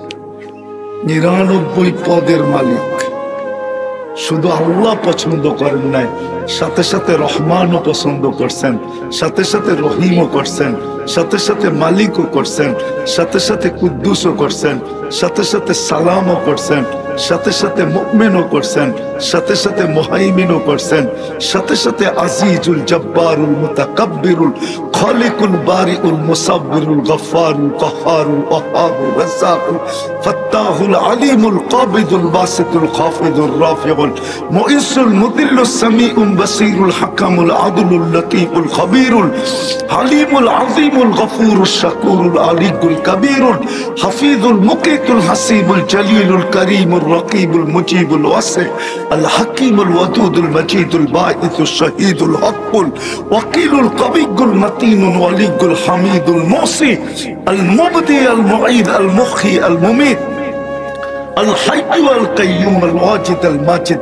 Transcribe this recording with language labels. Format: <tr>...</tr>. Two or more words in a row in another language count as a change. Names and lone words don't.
<bn>99 পদের মালিক শুধু আল্লাহ পছন্দ করেন নাই, সাথে সাথে রহমানও পছন্দ করছেন, সাথে সাথে রহিমও করছেন, সাথে সাথে মালিকও করছেন, সাথে সাথে কুদ্দুসও করছেন, সাথে সাথে সালামও করছেন, সাথে সাথে মুমিনও করছেন, সাথে সাথে মুহাইমিনও করছেন, সাথে সাথে আজিজুল জব্বারুল মুতাকাব্বিরুল খালিকুল বারিউল মুসাব্বিরুল গফফারুল কাহ্হারুল ওয়াহ্হাবুর রাজ্জাকুল ফাত্তাহুল আলিমুল কাবিদুল বাসিতুল খাফিদুর রাফিউল মুইসুল মুদিল্লুস সামিউল বাসিরুল হাকামুল আদলুল লতীফুল খবীরুল হালিমুল আযীমুল গফুরুশ শাকুরুল আলিয়ুল কবীরুল হাফিজুল মুকিতুল হাসিবুল জলিলুল করিমুল</bn> <ar>الرقيب المجيب الواسع الحكيم الودود المجيد الباعث الشهيد الحق الوكيل القوي المتين الولي الحميد المعصي المبدي المعيد المحيي المميت الحي والقيوم الواجد الماجد</ar>